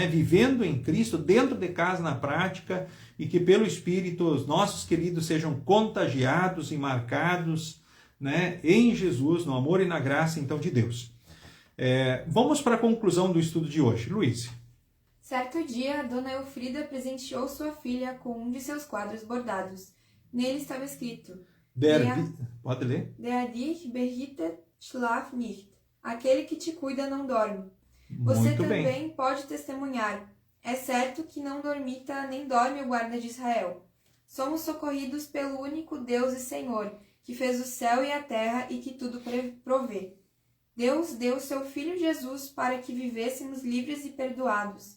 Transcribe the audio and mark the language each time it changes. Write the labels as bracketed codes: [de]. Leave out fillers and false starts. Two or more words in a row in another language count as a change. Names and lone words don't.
[pt] Vivendo em Cristo, dentro de casa, na prática, e que pelo Espírito os nossos queridos sejam contagiados e marcados, né, em Jesus, no amor e na graça, então, de Deus. Vamos para a conclusão do estudo de hoje. Luiz. Certo dia, Dona Elfrida presenteou sua filha com um de seus quadros bordados. Nele estava escrito: Pode ler? [de] Der dich behütet, schlaf nicht. [pt] Aquele que te cuida não dorme. Você Muito também bem. pode testemunhar. É certo que não dormita nem dorme o guarda de Israel. Somos socorridos pelo único Deus e Senhor, que fez o céu e a terra e que tudo provê. Deus deu seu Filho Jesus para que vivêssemos livres e perdoados.